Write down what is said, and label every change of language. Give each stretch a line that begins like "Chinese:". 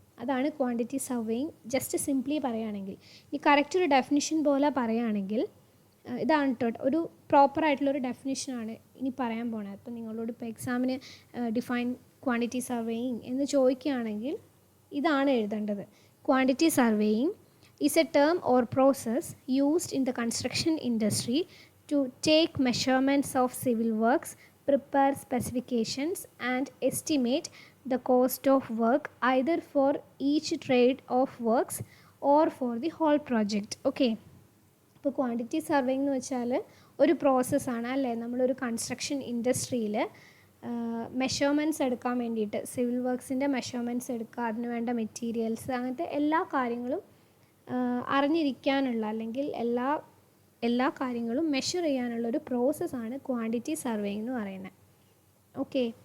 Malayalam: അതാണ് quantity surveying. Just simply പറയുകയാണെങ്കിൽ, ഈ കറക്റ്റ് ഒരു ഡെഫിനിഷൻ പോലെ പറയുകയാണെങ്കിൽ ഇതാണ് കേട്ടോ, ഒരു പ്രോപ്പറായിട്ടുള്ളൊരു ഡെഫിനിഷനാണ് ഇനി പറയാൻ പോണത്. അപ്പോൾ നിങ്ങളോട് ഇപ്പോൾ എക്സാമിന് ഡിഫൈൻ ക്വാണ്ടിറ്റി സർവേയിങ് എന്ന് ചോദിക്കുകയാണെങ്കിൽ ഇതാണ് എഴുതേണ്ടത്.
English: Quantity surveying is a term or process used in the construction industry to take measurements of civil works, prepare specifications, and estimate the cost of work either for each trade of works or for the whole project. Okay.
Malayalam: ഇപ്പോൾ quantity surveying എന്ന് വെച്ചാൽ ഒരു പ്രോസസ്സാണ് അല്ലേ. നമ്മളൊരു construction ഇൻഡസ്ട്രിയിൽ measurements എടുക്കാൻ വേണ്ടിയിട്ട് സിവിൽ വർക്ക്സിൻ്റെ മെഷർമെൻറ്റ്സ് എടുക്കുക, അതിന് വേണ്ട മെറ്റീരിയൽസ്, അങ്ങനത്തെ എല്ലാ കാര്യങ്ങളും അറിഞ്ഞിരിക്കാനുള്ള അല്ലെങ്കിൽ എല്ലാ കാര്യങ്ങളും മെഷർ ചെയ്യാനുള്ള ഒരു പ്രോസസ്സാണ് ക്വാണ്ടിറ്റി സർവേയിങ് എന്ന് പറയുന്നത്. ഓക്കെ.